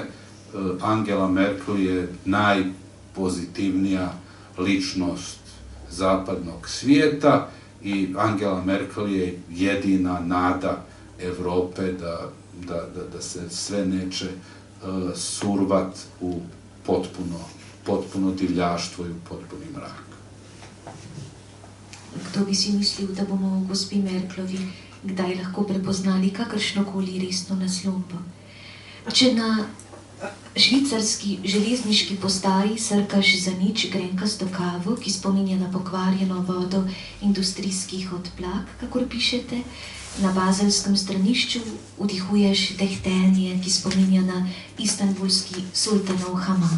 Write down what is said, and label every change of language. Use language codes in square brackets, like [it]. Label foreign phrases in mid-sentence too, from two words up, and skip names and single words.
[hr] Angela Merkel je najpozitivnija ličnost zapadnog svijeta i Angela Merkel je jedina nada Europe da se sve neće survat u potpuno divljaštvo i u potpuni mrak. [sl] Kdo bi si mislil, da bomo v gospi Merklovi kdaj lahko prepoznali kakršnokoli resno naslombo? Če na švicarski železniški postaji srkaš za nič grenkasto kavo, ki spominja na pokvarjeno vodo industrijskih odplak, kakor pišete, na bazelskem stranišču vdihuješ dehtenje, ki spominja na istanbulski sultanov haman.